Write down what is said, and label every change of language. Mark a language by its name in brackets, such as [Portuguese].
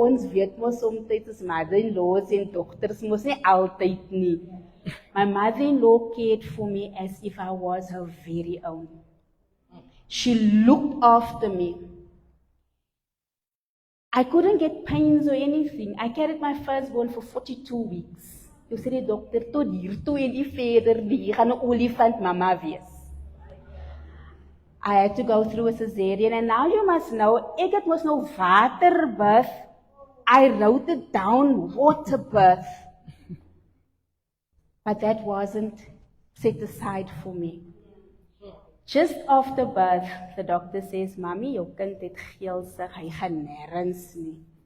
[Afrikaans] Ons weet mos soms as mother-in-laws en dogters mos nie altyd nie. [English] My mother-in-law cared for me as if I was her very own. She looked after me. I couldn't get pains or anything. I carried my firstborn for 42 weeks. [Afrikaans] Toe sê die dokter, tot hier toe en die verder nie, jy gaan 'n olifant mama wees. [English] I had to go through a cesarean, and now you must know, [Afrikaans] ek het mos nou waterbirth. [English] I wrote it down, water birth. But that wasn't set aside for me. Just after birth, the doctor says, Mommy, [Afrikaans] jou kind het geelsig, hy gaan nêrens nie.